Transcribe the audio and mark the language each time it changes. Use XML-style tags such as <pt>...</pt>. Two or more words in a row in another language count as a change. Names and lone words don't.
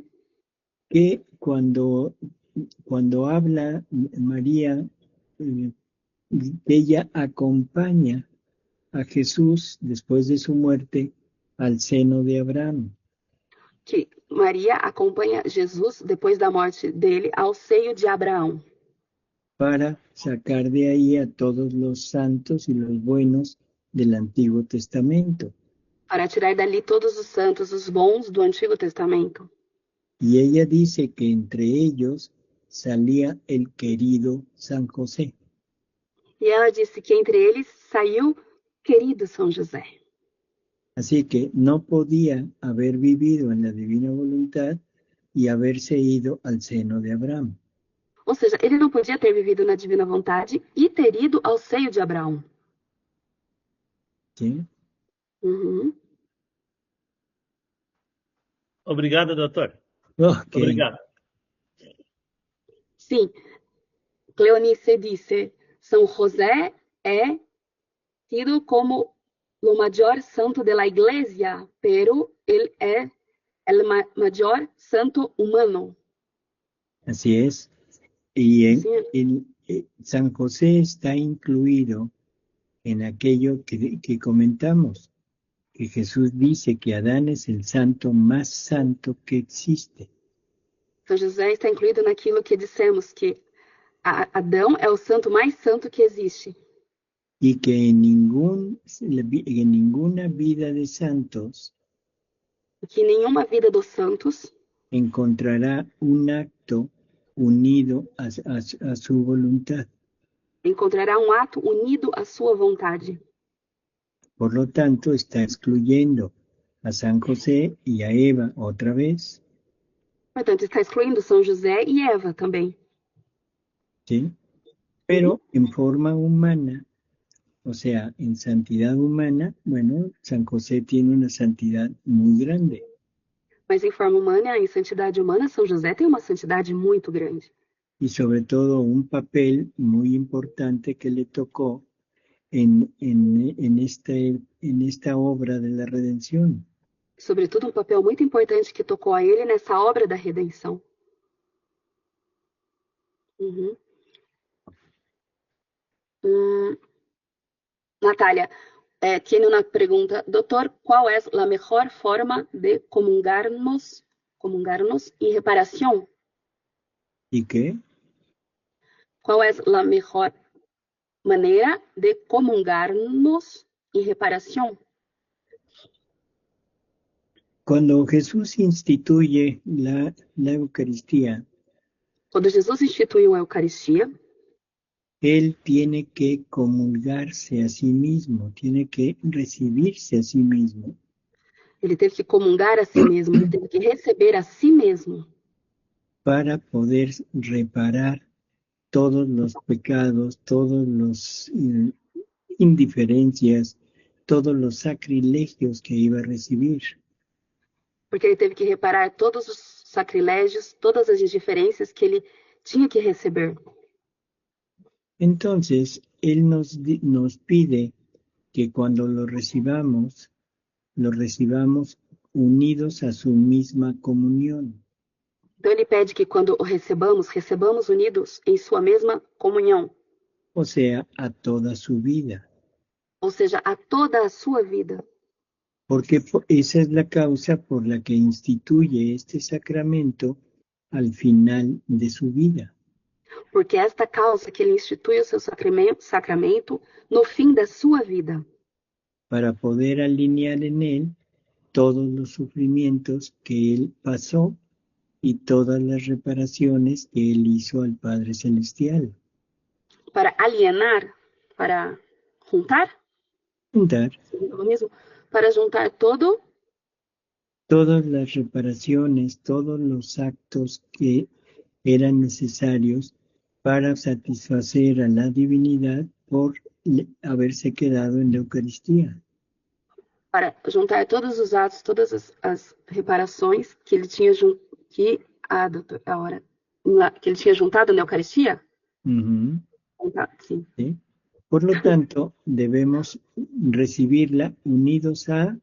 <es>que cuando habla María, ella acompaña a Jesús después de su muerte al seno de Abraham.</es> <pt>que Maria acompanha Jesus depois da morte dele ao seio de Abraão,</pt> <es>Para sacar de ahí a todos los santos y los buenos del Antiguo Testamento.</es> <pt>para tirar dali todos os santos, os bons do Antigo Testamento.</pt> <es>Y ella dice que entre ellos salía el querido San José.</es> <pt>E ela disse que entre eles saiu querido São José.</pt> <es>Así que no podía haber vivido en la divina voluntad y haberse ido al seno de Abraham.</es> <pt>Ou seja, ele não podia ter vivido na divina vontade e ter ido ao seio de Abraão.</pt> <es>¿Sí? Uhum.</es> <pt>Obrigado, doutor. Okay. Obrigado. Sim, Cleonice disse, São José é tido como o maior santo da igreja, pero ele é o maior santo humano.</pt> <es>Así es. Y</es> <pt>Sim,</pt> <es>San José está incluido en aquello que comentamos, que Jesús dice que Adán es el santo más santo que existe.</es> <pt>São José está incluído naquilo que dissemos, que Adão é o santo mais santo que existe.</pt> <es>Y que en ninguna vida de santos</es> <pt>Que nenhuma vida dos santos</pt> <es>encontrará un acto unido a su voluntad.</es> <pt>encontrará ato unido à sua vontade.</pt> <es>Por lo tanto, está excluyendo a San José y a Eva otra vez.</es> <pt>Portanto, está excluindo São José e Eva também.</pt> <es>¿Sí? Pero en forma humana, o sea, en santidad humana, bueno, San José tiene una santidad muy grande.</es> <pt>Mas em forma humana, em santidade humana, São José tem uma santidade muito grande.</pt> <es>Y sobre todo un papel muy importante que le tocó en esta obra de la redención.</es> <pt>Sobretudo, um papel muito importante que tocou a ele nessa obra da redenção. Uhum. Natália,</pt> <es>tiene una pregunta. Doctor, ¿cuál es la mejor forma de comungarnos en reparación? ¿Y qué? ¿Cuál es la mejor manera de comungarnos en reparación? Cuando Jesús instituye la Eucaristía,</es> <pt>Quando Jesus instituiu a Eucaristia,</pt> <es>Él tiene que comulgarse a sí mismo, tiene que recibirse a sí mismo.</es> <pt>ele teve que comungar a si mesmo, ele teve que receber a si mesmo</pt> <es>para poder reparar todos los pecados, todos los indiferencias, todos los sacrilegios que iba a recibir.</es> <pt>porque ele teve que reparar todos os sacrilégios, todas as indiferenças que ele tinha que receber.</pt> <es>Entonces, Él nos pide que cuando lo recibamos unidos a su misma comunión.</es> <pt>Então ele pede que quando o recebamos unidos em sua mesma comunhão.</pt> <es>O sea, a toda su vida.</es> <pt>Ou seja, a toda a sua vida.</pt> <es>Porque esa es la causa por la que instituye este sacramento al final de su vida.</es> <pt>Porque é esta causa que ele institui o seu sacramento no fim da sua vida.</pt> <es>Para poder alinear en él todos los sufrimientos que él pasó y todas las reparaciones que él hizo al Padre Celestial.</es> <pt>Para alienar, para juntar,</pt> <es>lo mismo,</es> <pt>para juntar</pt> <es>todas las reparaciones, todos los actos que eran necesarios para satisfacer a la divinidad por haberse quedado en la Eucaristía.</es> <pt>Para juntar todos os atos, todas as reparações que ele tinha que ele tinha juntado na Eucaristia. Uh-huh.</pt> <es>Sí. ¿Sí? Por lo tanto, debemos recibirla unidos a...</es>